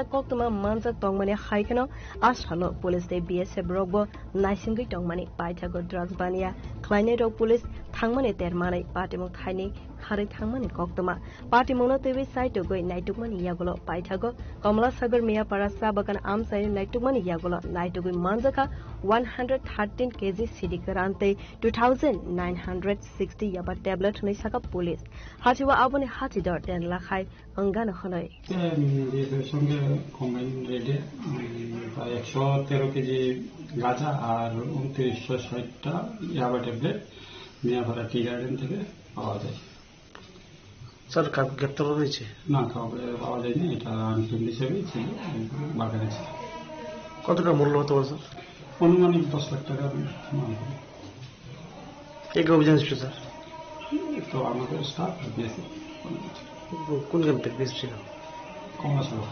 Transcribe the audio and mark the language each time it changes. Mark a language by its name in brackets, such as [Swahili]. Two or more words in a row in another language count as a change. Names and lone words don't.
[Kok Borok] कक्तमा मानजाक तंमानि हाइकेनो आसालो पुलिसै BSF रगबो नाइसिंगै तंमानि पाइथागो ड्रग्स बानिया ख्लाइने रग पुलिस थांमानि तेरमानै पार्टी मौ थाइनि खारै थांमानि कक्तमा पार्टी मौना तैवि साइटुगै नाइटुगमानि यागुलो पाइथागो कमलासागर मियापारा सा बागान आमसाइ नाइटुगमानि यागुलो नाइटुगै मानजाखा 113 kg सिडि गोरानतै 2960 याबा टेब्लेट हुनै साका पुलिस हाथिवा आबोनि हाथिदर 10 लाखाय अंगानो हनै [Bangla] সঙ্গে কম্বাইন রেটে প্রায় 113 কেজি গাঁজা আর 2960টা ইয়াবা ট্যাবলেট মিয়াপাড়া [English] tea garden [Bangla] থেকে পাওয়া যায়। স্যার কাউকে গ্রেপ্তার করা হয়েছে? না, কাউকে পাওয়া যায়নি, এটা আনফিল্ড হিসেবেই ছিল, বাগানে ছিল। কত টাকা মূল্য হতে পারে স্যার? অনুমানিক 10 লাখ টাকা। কে কে অভিযান ছিল স্যার? তো আমাদের স্টাফ দিয়েছে। কোন ক্যাম্প থেকে ছিল? কমলাসাগর।